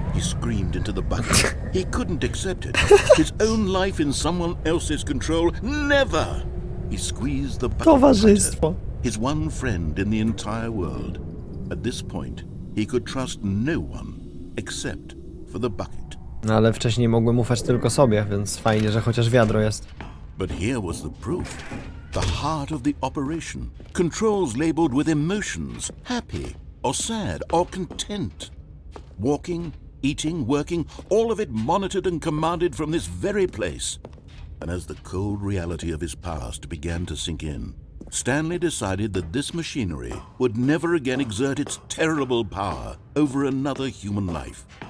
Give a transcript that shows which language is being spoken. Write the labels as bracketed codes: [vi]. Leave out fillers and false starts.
[en] He screamed into the bucket. He couldn't accept it. His own life in someone else's control. Never! He squeezed the bucket [pl] Towarzystwo. [en] tighter. His one friend in the entire world. At this point, he could trust no one except for the bucket. [pl] No ale wcześniej mogłem ufać tylko sobie, więc fajnie, że chociaż wiadro jest. [en] But here was the proof. The heart of the operation. Controls labeled with emotions. Happy, or sad, or content. Walking, eating, working, all of it monitored and commanded from this very place. And as the cold reality of his past began to sink in, Stanley decided that this machinery would never again exert its terrible power over another human life.